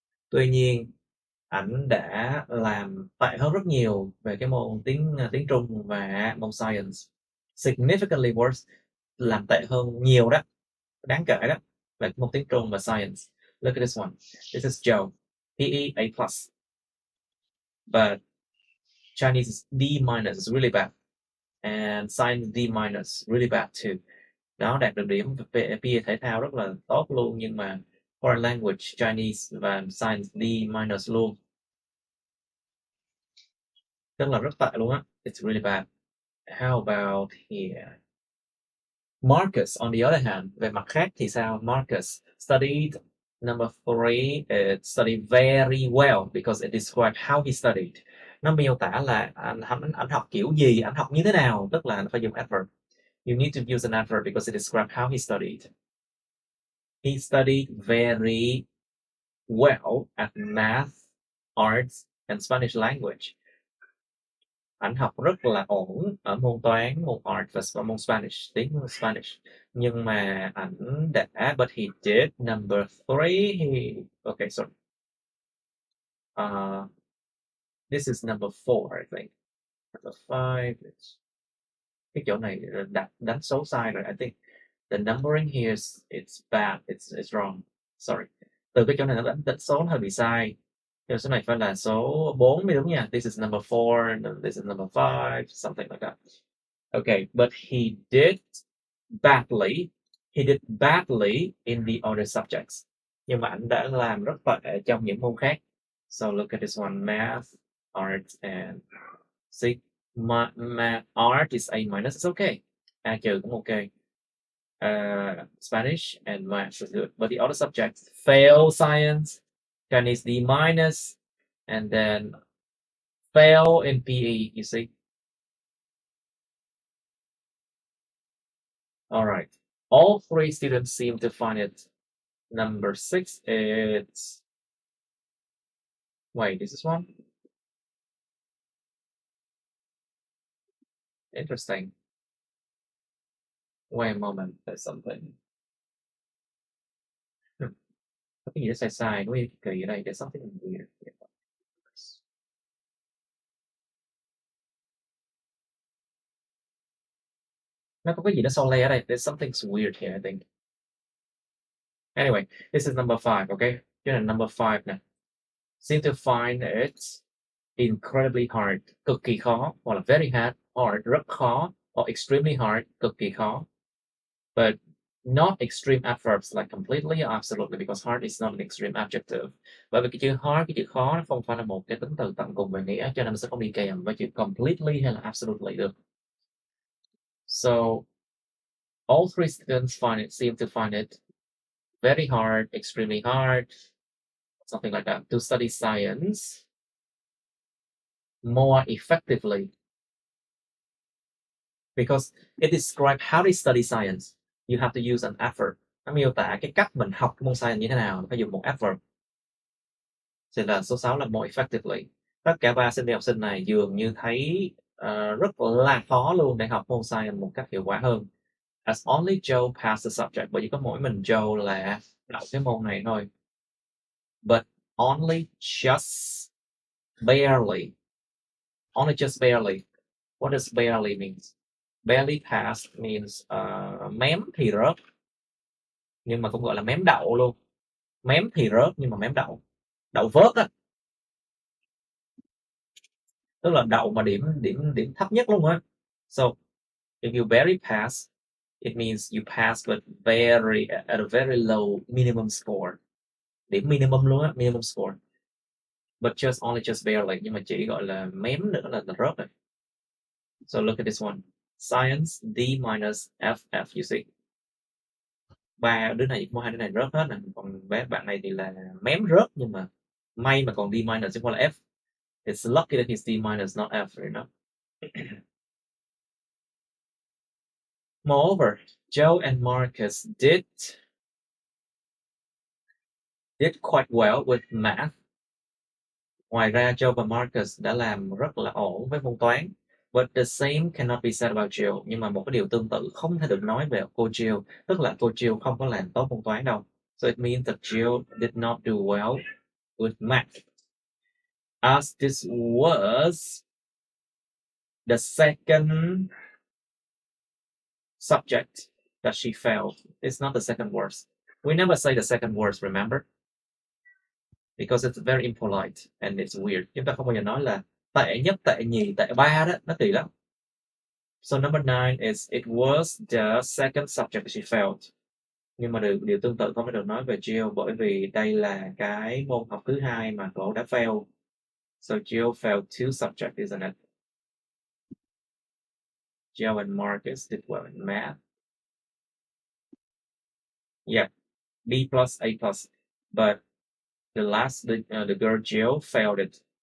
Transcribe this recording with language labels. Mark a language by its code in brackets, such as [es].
[vi] Tuy nhiên, ảnh đã làm tệ hơn rất nhiều về cái môn tiếng Trung và môn science. [en] Significantly worse, [vi] làm tệ hơn nhiều đó, đáng kể đó, về môn tiếng Trung và science. [en] Look at this one. This is Joe. PE A+. But Chinese is D-, is really bad. And science D-, really bad too. [vi] Đó, đạt được điểm về PE thể thao rất là tốt luôn, nhưng mà foreign language, Chinese và science D- luôn. Tức là rất tệ luôn á. [en] It's really bad. How about here? [vi] Marcus, [en] on the other hand, [vi] về mặt khác thì sao? [en] Marcus studied, number three, it studied very well because it described how he studied. [vi] Nó miêu tả là anh học kiểu gì, anh học như thế nào, tức là anh phải dùng adverb. [en] You need to use an adverb because it describes how he studied. He studied very well at math, arts, and Spanish language. [vi] Ảnh học rất là ổn ở môn toán, môn art và môn Spanish, tiếng Spanish. Nhưng mà ảnh đã, [en] but he did, number three, okay, sorry. This is number four, I think. Number five, [vi] cái chỗ này đánh số sai rồi, [en] I think. The numbering here it's bad, it's wrong. Sorry. [vi] Từ cái chỗ này nó đánh số nó hơi bị sai. Thì số này phải là số 4 mới đúng nha. [en] This is number 4, this is number 5, something like that. Okay, but he did badly. He did badly in the other subjects. [vi] Nhưng mà anh đã làm rất tệ trong những môn khác. [en] So look at this one, math, art, and see, math, art is A-, it's okay. [vi] A trừ cũng okay. [en] Spanish and math is good, but the other subjects fail science, Chinese D-, and then fail in PE, you see. All right. All three students seem to find it. Number 6, it's... Wait, this is one? Interesting. Wait a moment, there's something. [vi] Có cái gì đó sai sai, có kỳ ở đây, [en] there's something weird. [vi] Nó có cái gì đó so le ở đây, [en] there's something weird here, I think. Anyway, this is number 5, okay? [vi] Cho nên number 5 nè. [en] Seem to find it incredibly hard, [vi] cực kỳ khó, hoặc là very hard, rất khó, [en] or extremely hard, [vi] cực kỳ khó. [en] But not extreme adverbs like completely or absolutely, because hard is not an extreme adjective. [vi] Bởi vì cái chữ hard, cái chữ khó nó không phải là một cái tính từ tận cùng về nghĩa, cho nên nó sẽ không đi kèm với chữ completely hay là absolutely được. [en] So all three students seem to find it very hard, extremely hard, something like that, to study science more effectively, because it describes how they study science. You have to use an adverb. [vi] Nó miêu tả cái cách mình học môn science như thế nào, phải dùng một adverb. Thì là số 6 là more effectively. Tất cả ba sinh viên học sinh này dường như thấy rất là khó luôn để học môn science một cách hiệu quả hơn. [en] As only Joe passed the subject, [vi] bởi vì có mỗi mình Joe là đậu cái môn này thôi. [en] But only just barely. Only just barely. What does barely mean? Barely passed means [vi] mém thì rớt. Nhưng mà cũng gọi là mém đậu luôn. Mém thì rớt nhưng mà mém đậu. Đậu vớt á. Tức là đậu mà điểm thấp nhất luôn á. [en] So if you barely pass, it means you pass but at a very low minimum score. [vi] Điểm minimum luôn á, minimum score. [en] But only just barely, [vi] nhưng mà chỉ gọi là mém nữa là rớt rồi. [en] So look at this one. [vi] Science D minus FF, you see. Ba đứa này có hai đứa này rớt hết nè, còn bé bạn này thì là mém rớt, nhưng mà may mà còn D minus chứ không phải là F. [en] It's lucky that he's D minus, not F, you know. Moreover, Joe and Marcus did quite well with math. [vi] Ngoài ra, Joe và Marcus đã làm rất là ổn với môn toán. [en] But the same cannot be said about Jill. [vi] Nhưng mà một cái điều tương tự không thể được nói về cô Jill. Tức là cô Jill không có làm tốt môn toán đâu. [en] So it means that Jill did not do well with math. As this was the second subject that she failed. It's not the second worst. We never say the second worst, remember? Because it's very impolite and it's weird. [vi] Chúng ta không bao giờ nói là tệ nhất, tệ nhì, tệ ba đó, nó kỳ lắm. [en] So number 9 is it was the second subject she failed. [vi] Nhưng mà điều tương tự không phải được nói về Jill, bởi vì đây là cái môn học thứ hai mà cô đã fail. [en] So Jill failed 2 subjects, isn't it? Jill and Marcus did well in math. Yeah, B plus, A plus. But the last, the girl Jill failed it.